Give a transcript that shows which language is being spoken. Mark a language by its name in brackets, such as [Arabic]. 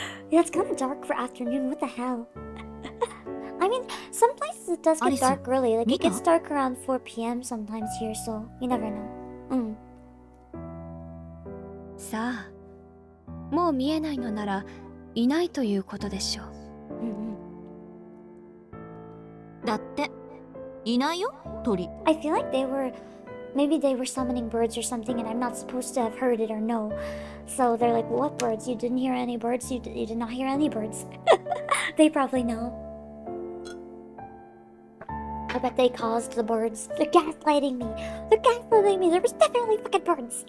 [English] Yeah, it's kind of dark for afternoon. What the hell? I mean, some places it does get dark early. Like, it gets dark around 4 p.m. sometimes here, so you never know. [Japanese] さあ、もう見えないのならいないということでしょう。だっていないよ、鳥。 [English] I feel like maybe they were summoning birds or something, and I'm not supposed to have heard it or know. So they're like, what birds? You didn't hear any birds? You did not hear any birds. They probably know. I bet they caused the birds. They're gaslighting me. They're gaslighting me. There was definitely fucking birds.